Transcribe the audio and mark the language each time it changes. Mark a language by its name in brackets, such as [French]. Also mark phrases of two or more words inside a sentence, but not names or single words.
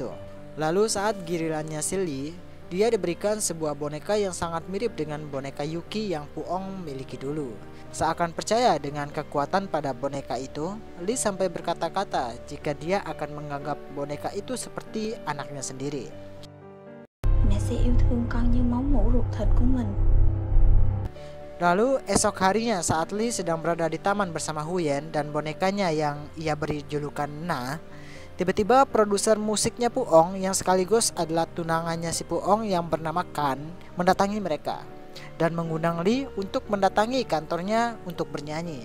[Indonesian] Lalu saat gilirannya si Lee, dia diberikan sebuah boneka yang sangat mirip dengan boneka Yuki yang Puong miliki dulu. Seakan percaya dengan kekuatan pada boneka itu, Lee sampai berkata-kata jika dia akan menganggap boneka itu seperti anaknya sendiri. [Vietnamese] Mẹ sẽ yêu thương con như máu mủ ruột thịt của mình. [Indonesian] Lalu esok harinya saat Lee sedang berada di taman bersama Huyen dan bonekanya yang ia beri julukan Na, tiba-tiba produser musiknya Puong yang sekaligus adalah tunangannya si Puong yang bernama Kan mendatangi mereka dan mengundang Lee untuk mendatangi kantornya untuk bernyanyi.